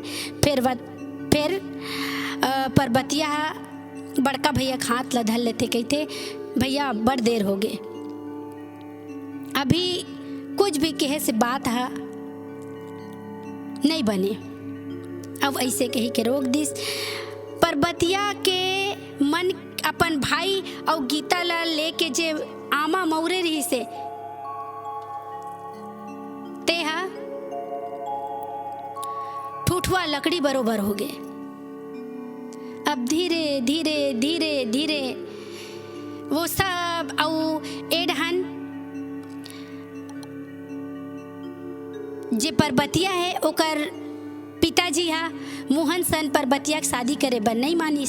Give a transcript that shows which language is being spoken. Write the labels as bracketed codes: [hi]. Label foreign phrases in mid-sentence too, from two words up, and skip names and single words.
[hne] फिर परबतिया बड़का भैया हाथ लधल लेते, कहते भैया बड़ देर हो गए, अभी कुछ भी कहे से बात है नहीं बने। अब ऐसे कही के रोक दिस। परबतिया के मन अपन भाई और गीता ला लेके जे आमा मौरे रही से तेहा ठूठुआ लकड़ी बरोबर हो गए। अब धीरे धीरे धीरे धीरे वो सब औ एडहन जे परबतिया है ओकर पिताजी हा मोहन सन परबतिया के शादी करे बर नहीं मानिस।